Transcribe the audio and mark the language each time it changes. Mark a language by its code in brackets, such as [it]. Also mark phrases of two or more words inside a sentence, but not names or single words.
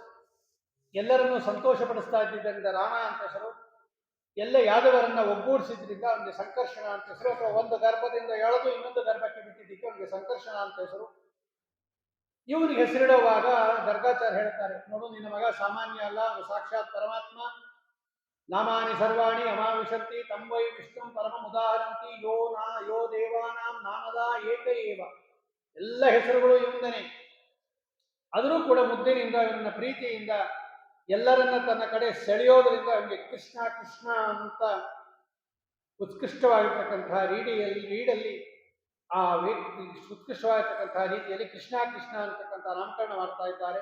[kn] ಎಲ್ಲರನ್ನೂ ಸಂತೋಷಪಡಿಸ್ತಾ ಇದ್ದಿದ್ದರಿಂದ ರಾಮ ಅಂತ ಹೆಸರು. ಎಲ್ಲ ಯಾದವರನ್ನ ಒಗ್ಗೂಡಿಸಿದ್ರಿಂದ ಅವನಿಗೆ ಸಂಕರ್ಷಣ ಅಂತ ಹೆಸರು. ಅಥವಾ ಒಂದು ಗರ್ಭದಿಂದ ಎಳೆದು ಇನ್ನೊಂದು ಗರ್ಭಕ್ಕೆ ಬಿಟ್ಟಿದ್ದಕ್ಕೆ ಅವನಿಗೆ ಸಂಕರ್ಷಣ ಅಂತ ಹೆಸರು. ಇವನಿಗೆ ಹೆಸರಿಡುವಾಗ ಗರ್ಗಾಚಾರ್ಯ ಹೇಳ್ತಾರೆ, ನೋಡು ನಿನ್ನ ಮಗ ಸಾಮಾನ್ಯ ಅಲ್ಲ, ಅವನು ಸಾಕ್ಷಾತ್ ಪರಮಾತ್ಮ. [sa] ನಾಮಾನಿ ಸರ್ವಾಣಿ ಅಮಾವಿಶಂತಿ ತಂ ವೈ ವಿಷ್ಣು ಪರಮಮುದಾಹರಂತಿ ಯೋ ದೇವಾನಾಂ ನಾಮದ ಏಕ ಏವ. [kn] ಎಲ್ಲ ಹೆಸರುಗಳು ಇವಂದನೆ. ಆದರೂ ಕೂಡ ಮುದ್ದಿನಿಂದ ಇವನ ಪ್ರೀತಿಯಿಂದ ಎಲ್ಲರನ್ನ ತನ್ನ ಕಡೆ ಸೆಳೆಯೋದ್ರಿಂದ ಅವನಿಗೆ ಕೃಷ್ಣ ಕೃಷ್ಣ ಅಂತ ಉತ್ಕೃಷ್ಟವಾಗಿರ್ತಕ್ಕಂತಹ ರೀಡಲ್ಲಿ ಆ ವ್ಯಕ್ತಿ ಉತ್ಕೃಷ್ಟವಾಗಿರ್ತಕ್ಕಂತಹ ರೀತಿಯಲ್ಲಿ ಕೃಷ್ಣ ಕೃಷ್ಣ ಅಂತಕ್ಕಂಥ ನಾಮಕರಣ ಮಾಡ್ತಾ ಇದ್ದಾರೆ.